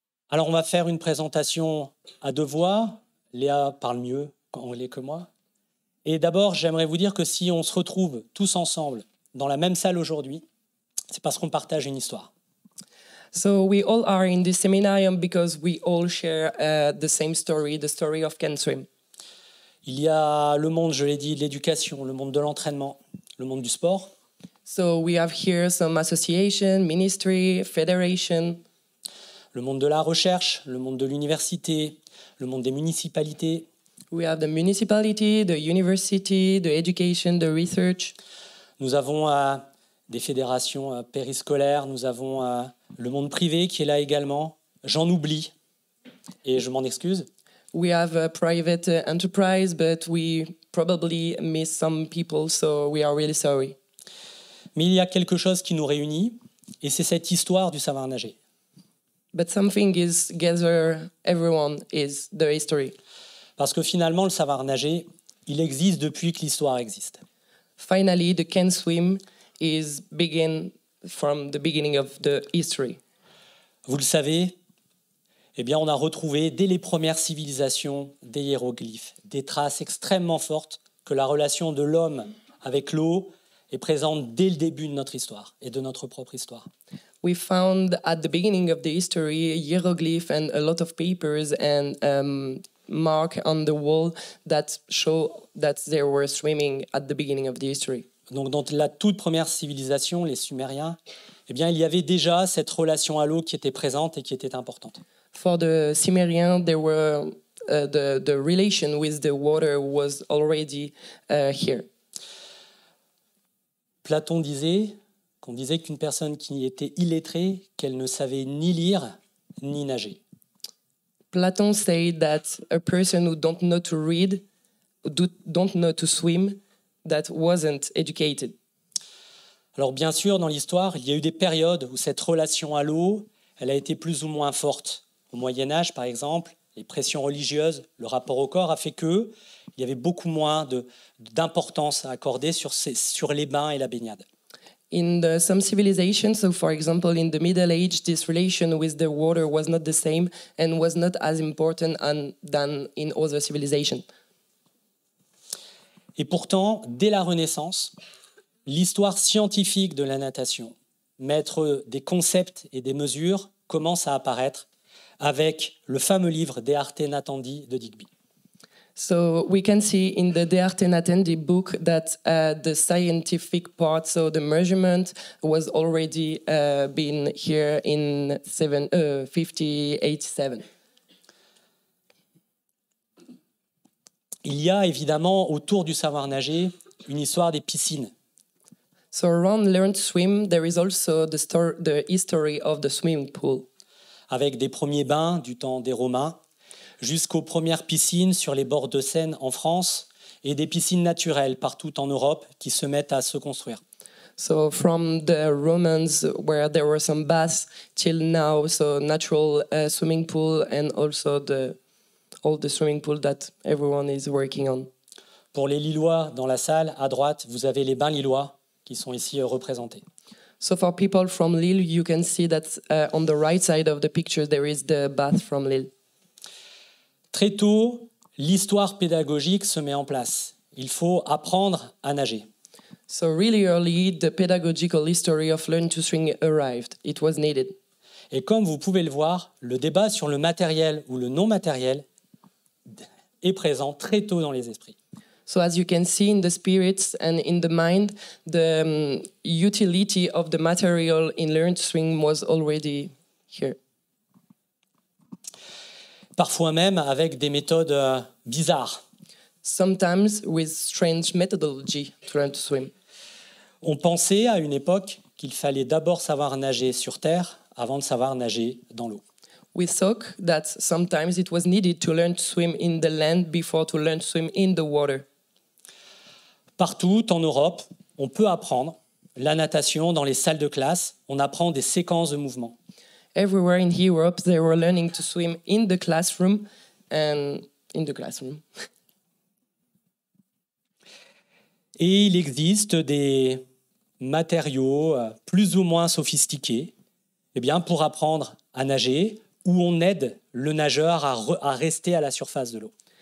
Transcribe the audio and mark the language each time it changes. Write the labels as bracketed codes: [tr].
[fr] Alors, on va faire une présentation à deux voix. Léa parle mieux en anglais que moi. Et d'abord, j'aimerais vous dire que si on se retrouve tous ensemble dans la même salle aujourd'hui, c'est parce qu'on partage une histoire. [en] So we all are in this seminarium because we all share the same story, the story of CanSwim. [fr] Il y a le monde, je l'ai dit, de l'éducation, le monde de l'entraînement, le monde du sport. [en] So we have here some association, ministry, federation. [fr] Le monde de la recherche, le monde de l'université, le monde des municipalités. [en] We have the municipality, the university, the education, the research. [fr] Nous avons des fédérations périscolaires, nous avons le monde privé qui est là également. J'en oublie et je m'en excuse. [en] We have a private enterprise, but we probably miss some people, so we are really sorry. [fr] Mais il y a quelque chose qui nous réunit et c'est cette histoire du savoir nager. [en] But something is gather everyone is the history. [fr] Parce que finalement, le savoir nager, il existe depuis que l'histoire existe. [en] Finally, the CanSwim is begin from the beginning of the history. [fr] Vous le savez, eh bien, on a retrouvé dès les premières civilisations des hiéroglyphes, des traces extrêmement fortes que la relation de l'homme avec l'eau est présente dès le début de notre histoire et de notre propre histoire. [en] We found at the beginning of the history hieroglyph and a lot of papers and mark on the wall that show that they were swimming at the beginning of the history. [fr] Donc, dans la toute première civilisation, les Sumériens, eh bien, il y avait déjà cette relation à l'eau qui était présente et qui était importante. [en] For the Sumerians, there were the relation with the water was already here. [fr] Platon disait qu'on disait qu'une personne qui était illettrée, qu'elle ne savait ni lire ni nager. [en] Platon said that a person who don't know to read, don't know to swim, that wasn't educated. [fr] Alors bien sûr, dans l'histoire, il y a eu des périodes où cette relation à l'eau, elle a été plus ou moins forte. Au Moyen-Âge, par exemple, les pressions religieuses, le rapport au corps a fait qu'il y avait beaucoup moins d'importance à accorder sur les bains et la baignade. [en] In some civilizations, so for example, in the Middle Age, this relation with the water was not the same and was not as important than in other civilizations. [fr] Et pourtant, dès la Renaissance, l'histoire scientifique de la natation, mettre des concepts et des mesures, commence à apparaître avec le fameux livre De Arte Natandi de Digby. [en] So we can see in the De Arte Natandi book that the scientific part, so the measurement, was already been here in 1587. [fr] Il y a évidemment autour du savoir nager une histoire des piscines. [en] So around Learn to Swim, there is also the history of the swimming pool. [fr] Avec des premiers bains du temps des Romains, jusqu'aux premières piscines sur les bords de Seine en France et des piscines naturelles partout en Europe qui se mettent à se construire. [en] So from the Romans, where there were some baths, till now, so natural swimming pool and also all the swimming pool that everyone is working on. [fr] Pour les Lillois dans la salle, à droite, vous avez les bains lillois qui sont ici représentés. [en] So for people from Lille, you can see that on the right side of the picture, there is the bath from Lille. [fr] Très tôt, l'histoire pédagogique se met en place. Il faut apprendre à nager. [en] So really early, the pedagogical history of Learn to Swim arrived. It was needed. [fr] Et comme vous pouvez le voir, le débat sur le matériel ou le non matériel est présent très tôt dans les esprits. [en] So as you can see in the spirits and in the mind, the utility of the material in Learn to Swim was already here. [fr] Parfois même avec des méthodes bizarres. [en] Sometimes with strange methodology to Learn to Swim. [fr] On pensait à une époque qu'il fallait d'abord savoir nager sur terre avant de savoir nager dans l'eau. [en] We thought that sometimes it was needed to learn to swim in the land before to learn to swim in the water. [fr] Partout en Europe, on peut apprendre la natation dans les salles de classe. On apprend des séquences de mouvements. [en] Everywhere in Europe, they were learning to swim in the classroom and in the classroom. [fr] Et il existe des matériaux plus ou moins sophistiqués pour apprendre à nager, où on aide le nageur à rester à la surface de l'eau.